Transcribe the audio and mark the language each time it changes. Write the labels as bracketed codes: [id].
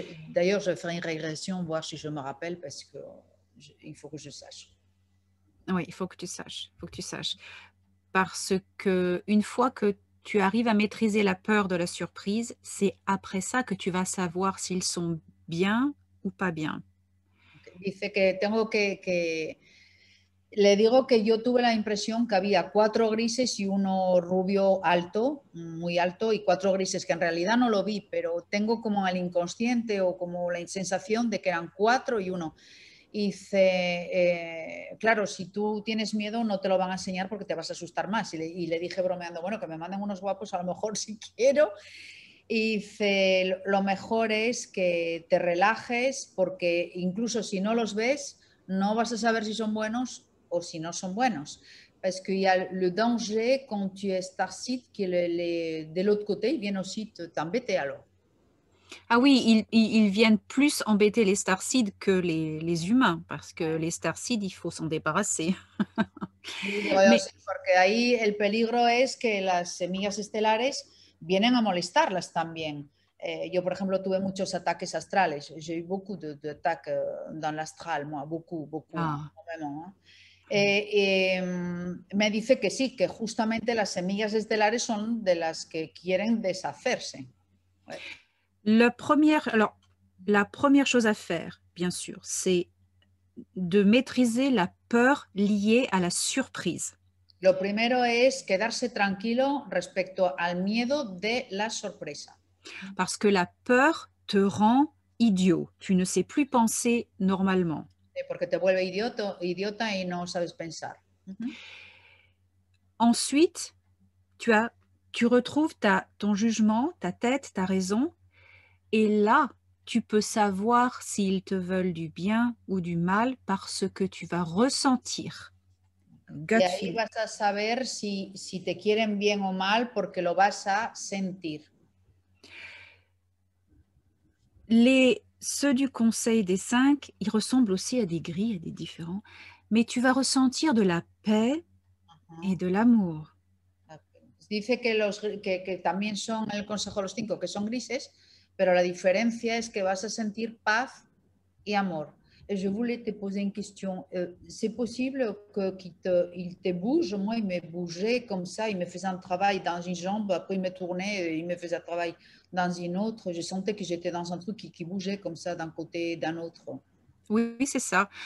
[fr] D'ailleurs, je ferai une régression, voir si je me rappelle, parce qu'il faut que je sache. Oui, il faut que tu saches. Il faut que tu saches. Parce que une fois que tu arrives à maîtriser la peur de la surprise, c'est après ça que tu vas savoir s'ils sont bien ou pas bien. [es] Dice que tengo que... Le digo que yo tuve la impresión que había 4 grises y uno rubio alto, muy alto, y 4 grises que en realidad no lo vi, pero tengo como el inconsciente o como la sensación de que eran 4 y uno. Y dice, claro, si tú tienes miedo no te lo van a enseñar porque te vas a asustar más. Y le dije bromeando, bueno, que me manden unos guapos a lo mejor si quiero. Y dice, lo mejor es que te relajes porque incluso si no los ves, no vas a saber si son buenos o si no son buenos. [fr] Parce qu'il y a le danger quand tu es starseed que de l'autre côté, ils viennent aussi t'embêter alors. Ah oui, ils viennent plus embêter les starseeds que les humains, parce que les starseeds, il faut s'en débarrasser. Mais... [es] Porque ahí el peligro es que las semillas estelares vienen a molestarlas también. Yo, por ejemplo, tuve muchos ataques astrales. [fr] J'ai eu beaucoup d'attaques dans l'astral, moi, beaucoup, Ah. vraiment. [es] Me dice que sí, que justamente las semillas estelares son de las que quieren deshacerse. [fr] Alors, la première chose à faire, bien sûr, c'est de maîtriser la peur liée à la surprise. [es] Lo primero es quedarse tranquilo respecto al miedo de la sorpresa. [fr] Parce que la peur te rend idiot. Tu ne sais plus penser normalement. [es] Porque te vuelve idiota y no sabes pensar. [fr] Ensuite, tu retrouves ton jugement, ta tête, ta raison. Et là, tu peux savoir s'ils te veulent du bien ou du mal parce que tu vas ressentir. [es] Y [en] Gut [es] ahí [en] feeling. [es] vas a saber si te quieren bien o mal porque lo vas a sentir. [fr] Ceux du Conseil des 5, ils ressemblent aussi à des grilles, à des différents, mais tu vas ressentir de la paix et de l'amour. [es] Dice que también son el Consejo de los 5, que son grises, pero la diferencia es que vas a sentir paz y amor. [fr] Et je voulais te poser une question. C'est possible qu'il te bouge? Moi, il me bougeait comme ça, il me faisait un travail dans une jambe, après il me tournait, il me faisait un travail dans une autre. Je sentais que j'étais dans un truc qui bougeait comme ça d'un côté et d'un autre. Oui, c'est ça.